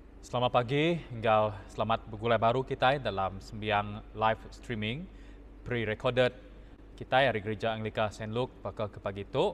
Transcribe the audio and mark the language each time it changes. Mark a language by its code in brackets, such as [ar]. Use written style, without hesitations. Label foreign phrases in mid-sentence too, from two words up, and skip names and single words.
[iba] Selamat pagi, engkau selamat bergulai baru kita dalam sembiang [en] live streaming pre-recorded [iba] kita dari Gereja Anglika St. Luke pada ke pagi tu.